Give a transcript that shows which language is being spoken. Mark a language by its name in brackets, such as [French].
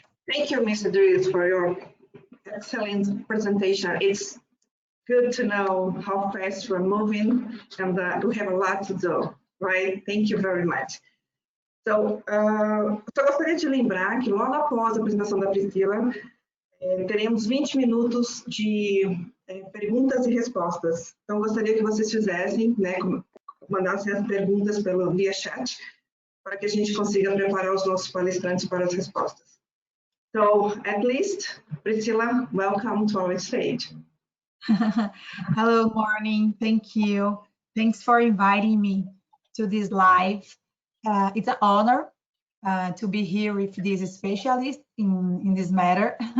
[English] Thank you, Mr. Dries, for your excellent presentation. It's good to know how fast we're moving, and we have a lot to do, right? Thank you very much. [Portuguese] Então, só gostaria de lembrar que logo após a apresentação da Priscila, teremos 20 minutos de perguntas e respostas. Então, gostaria que vocês fizessem, né, mandassem as perguntas via chat, para que a gente consiga preparar os nossos palestrantes para as respostas. [English] So, at least, Priscila, welcome to our stage. Hello, morning. Thank you. Thanks for inviting me to this live. It's an honor to be here with this specialist in this matter.